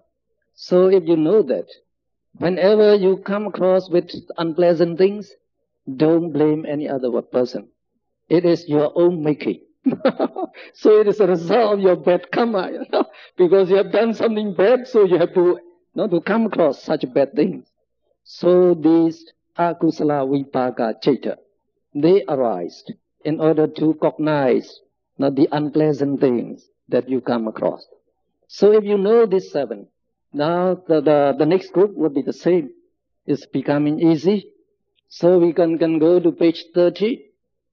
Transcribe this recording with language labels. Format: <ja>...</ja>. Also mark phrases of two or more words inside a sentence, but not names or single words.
<en>So if you know that, whenever you come across with unpleasant things, don't blame any other person. It is your own making. So it is a result of your bad karma, because you have done something bad, so you have to come across such bad things. So these</en> <pi>akusala vipaka citta,</pi> <en>they arise in order to cognize the unpleasant things that you come across. So if you know these 7, now the next group will be the same. It's becoming easy. So we can go to page 30.</en>